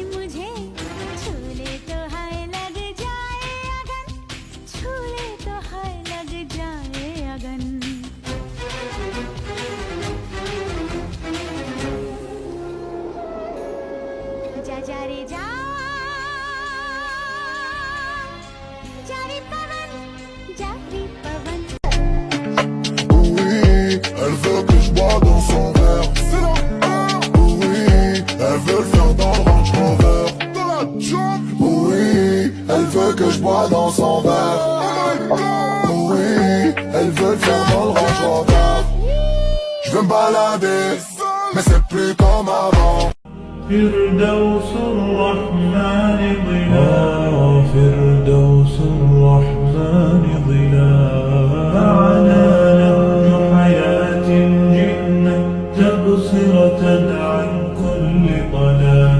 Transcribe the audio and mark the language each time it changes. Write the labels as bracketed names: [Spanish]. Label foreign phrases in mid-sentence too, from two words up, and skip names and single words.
[Hindi] मुझे, छू ले तो हाय लग जाए अगन, छू ले तो हाय लग जाए अगन। जा जा रे जा, जा रे पवन, जा रे पवन। [French] Oui, elle veut que je bois dans son verre. Elle veut le faire dans le Range Rover. Oui, elle veut que je bois dans son verre. Oui, elle veut le faire dans le Range Rover. Je veux me balader, mais c'est plus comme avant. [Arabic] فردوس الرحمن ظلال، فردوس الرحمن ظلال. معنا نهج حياة جئنا تبصرة عن كل ضلال.